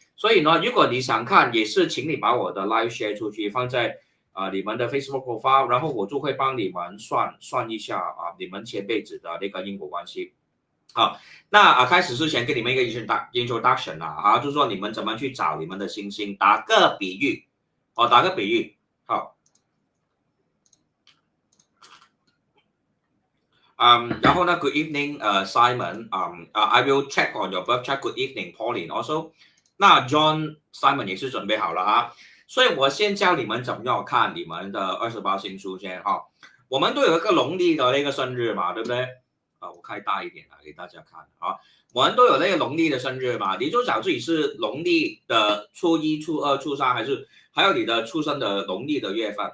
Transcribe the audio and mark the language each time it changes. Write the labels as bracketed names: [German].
[Chinese] 所以呢，如果你想看，也是请你把我的 live share 出去，放在你们的 Facebook profile，然后我就会帮你们算一下你们前辈子的那个因果关系。好，那开始之前给你们一个 introduction 就是说你们怎么去找你们的星星。打个比喻，打个比喻，好，然后呢， [English] Good evening，Simon，I will check on your birth chart. Good evening, Pauline. [Chinese] Also，那 John Simon 也是准备好了所以我先教你们怎么样看你们的28星书先我们都有一个农历的那个生日嘛，对不对？我开大一点给大家看我们都有那个农历的生日嘛，你就找自己是农历的初一、初二、初三，还有你的出生的农历的月份。